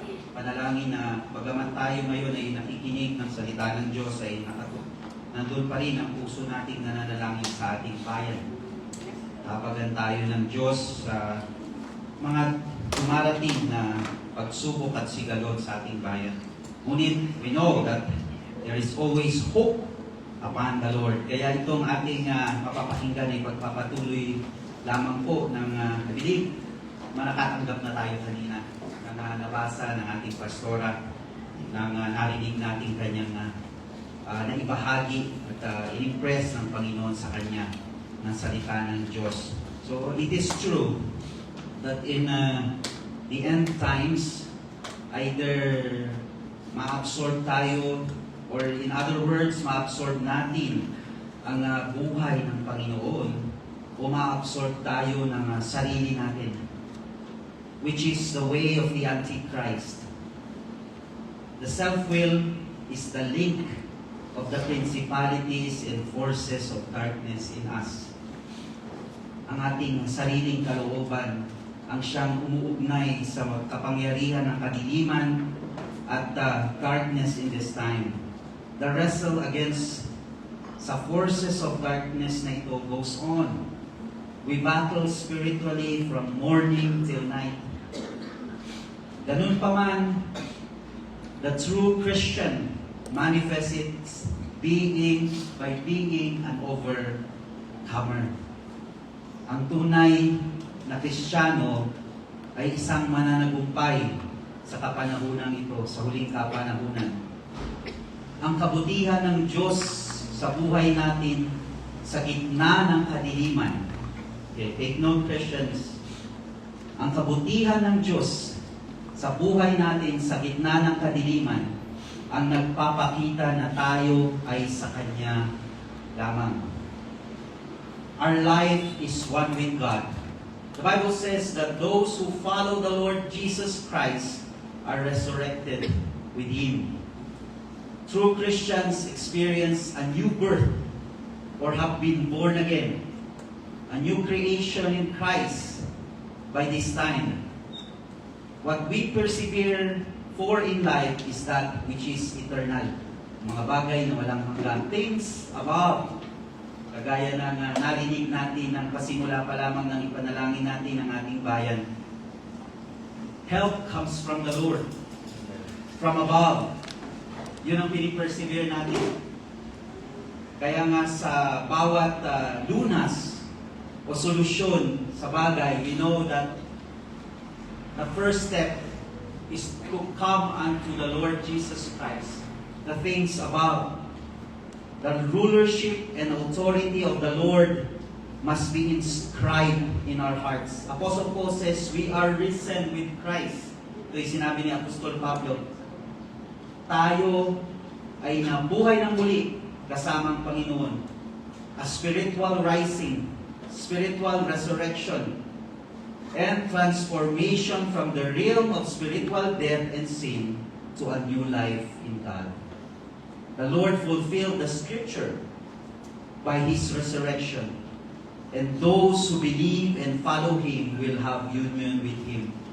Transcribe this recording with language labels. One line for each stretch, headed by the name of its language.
Filipino: Panalangin na bagamat tayo ngayon ay nakikinig ng salita ng Diyos ay nandun pa rin ang puso nating nananalangin sa ating bayan. Tapagan tayo ng Diyos sa mga dumarating na pagsubok at sigalot sa ating bayan.
English: Ngunit we know that there is always hope upon the Lord.
Filipino: Kaya itong ating mapapakinggan ay pagpapatuloy lamang po ng nabilig. Manakatanggap na tayo kanina ng nabasa ng ating pastora ng narinig natin kanyang naibahagi at in-impress ng Panginoon sa kanya ng salita ng Diyos.
English: So it is true that in the end times, either
Filipino: ma-absorb tayo
English: or in other words,
Filipino: ma-absorb natin ang buhay ng Panginoon o ma-absorb tayo ng sarili natin,
English: which is the way of the Antichrist. The self-will is the link of the principalities and forces of darkness in us.
Filipino: Ang ating sariling kalooban ang siyang umuugnay sa kapangyarihan ng kadiliman at
English: darkness in this time. The wrestle against sa forces of darkness
Filipino: na ito
English: goes on. We battle spiritually from morning till night.
Filipino: Ganun pa man,
English: the true Christian manifests its being by being an overcomer.
Filipino: Ang tunay na Kristiyano ay isang mananagumpay sa kapanahunan ito, sa huling kapanahunan. Ang kabutihan ng Diyos sa buhay natin sa gitna ng kadiliman.
English: Okay, take note, Christians.
Filipino: Ang kabutihan ng Diyos sa buhay natin sa gitna ng kadiliman ang nagpapakita na tayo ay sa Kanya lamang.
English: Our life is one with God. The Bible says that those who follow the Lord Jesus Christ are resurrected with Him. True Christians experience a new birth or have been born again, a new creation in Christ by this time. What we persevere for in life is that which is eternal.
Filipino: Mga bagay na walang hanggan.
English: Things above
Filipino: Kagaya ng narinig natin ng pasimula pa lamang ng ipanalangin natin ang ating bayan.
English: Help comes from the Lord, from above.
Filipino: Yun ang pinipersevere natin. Kaya nga sa bawat lunas o solusyon sa bagay,
English: we know that the first step is to come unto the Lord Jesus Christ, the things above. The rulership and authority of the Lord must be inscribed in our hearts. Apostle Paul says, we are risen with Christ.
Filipino: Ito yung sinabi ni Apostol Pablo. Tayo ay nabuhay ng muli kasama ang Panginoon.
English: A spiritual rising, spiritual resurrection, and transformation from the realm of spiritual death and sin to a new life in God. The Lord fulfilled the scripture by His resurrection, and those who believe and follow Him will have union with Him.